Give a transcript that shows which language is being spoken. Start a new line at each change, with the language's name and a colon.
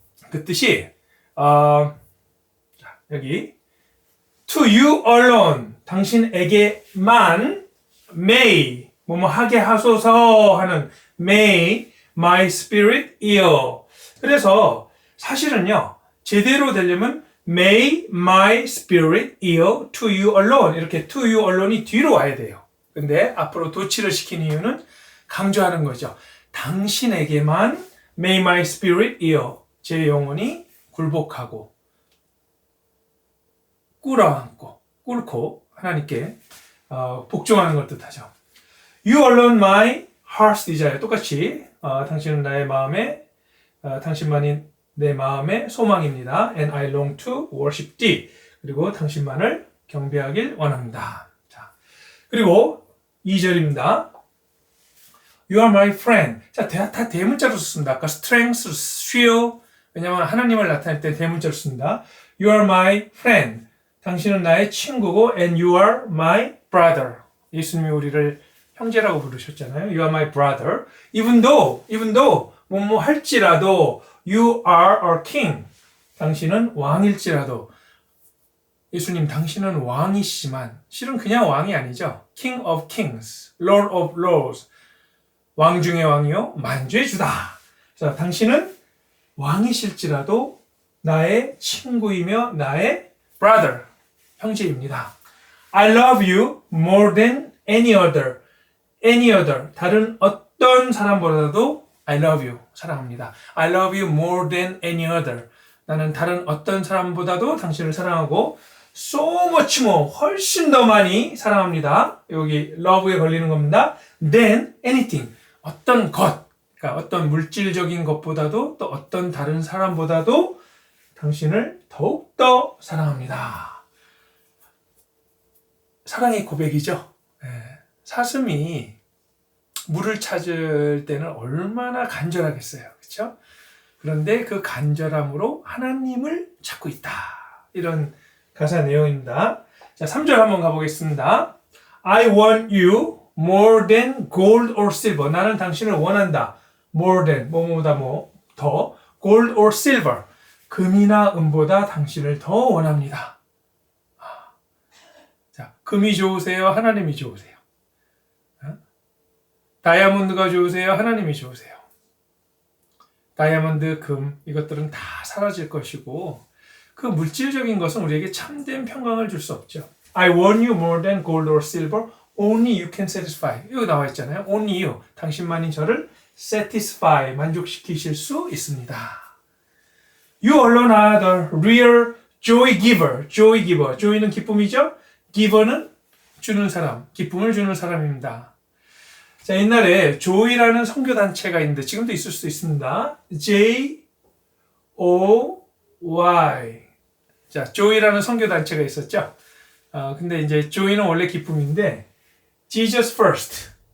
Korean: 그 뜻이 여기 to you alone. 당신에게만 may 뭐뭐 하게 하소서 하는
English: may my spirit ill.
Korean: 그래서 사실은요. 제대로 되려면
English: may my spirit ill to you alone.
Korean: 이렇게
English: to you alone
Korean: 이 뒤로 와야 돼요. 근데 앞으로 도치를 시킨 이유는 강조하는 거죠. 당신에게만
English: may my spirit ill.
Korean: 제 영혼이 굴복하고 꿇고 하나님께 복종하는 걸 뜻하죠.
English: You alone my heart's desire.
Korean: 똑같이 당신은 나의 마음에 당신만이 내 마음의 소망입니다. And I long to worship thee. 그리고 당신만을 경배하길 원합니다. 자, 그리고 2절입니다.
English: You are my friend.
Korean: 자, 다 대문자로 썼습니다. 아까 strength, shield. 왜냐하면 하나님을 나타낼 때 대문자로 씁니다.
English: You are my friend.
Korean: 당신은 나의 친구고
English: and you are my brother.
Korean: 예수님이 우리를 형제라고 부르셨잖아요.
English: You are my brother. Even though
Korean: 뭐뭐 할지라도
English: you are a king.
Korean: 당신은 왕일지라도 예수님 당신은 왕이시지만 실은 그냥 왕이 아니죠.
English: King of kings, Lord of lords.
Korean: 왕 중의 왕이요 만주의 주다. 그래서 당신은 왕이실지라도 나의 친구이며 나의 brother, 형제입니다.
English: I love you more than any other.
Korean: 다른 어떤 사람보다도
English: I love you,
Korean: 사랑합니다.
English: I love you more than any other.
Korean: 나는 다른 어떤 사람보다도 당신을 사랑하고
English: so much more,
Korean: 훨씬 더 많이 사랑합니다. 여기 love에 걸리는 겁니다.
English: than anything,
Korean: 어떤 것, 그러니까 어떤 물질적인 것보다도 또 어떤 다른 사람보다도 당신을 더욱더 사랑합니다. 사랑의 고백이죠. 사슴이 물을 찾을 때는 얼마나 간절하겠어요. 그렇죠? 그런데 그 간절함으로 하나님을 찾고 있다. 이런 가사 내용입니다. 자, 3절 한번 가보겠습니다.
English: I want you more than gold or silver.
Korean: 나는 당신을 원한다.
English: more than,
Korean: 뭐뭐보다 더.
English: gold or silver.
Korean: 금이나 은보다 당신을 더 원합니다. 자, 금이 좋으세요? 하나님이 좋으세요? 다이아몬드가 좋으세요? 하나님이 좋으세요? 다이아몬드, 금, 이것들은 다 사라질 것이고 그 물질적인 것은 우리에게 참된 평강을 줄 수 없죠.
English: I want you more than gold or silver. Only you can satisfy.
Korean: 이거 나와 있잖아요.
English: Only you.
Korean: 당신만이 저를 satisfy. 만족시키실 수 있습니다.
English: You alone are the real joy giver.
Korean: joy giver. joy는 기쁨이죠. giver는 주는 사람. 기쁨을 주는 사람입니다. 자, 옛날에 조이라는 선교단체가 있는데 지금도 있을 수도 있습니다.
English: J-O-Y.
Korean: 자, 조이라는 선교단체가 있었죠. 근데 이제 조이는 원래 기쁨인데
English: Jesus first.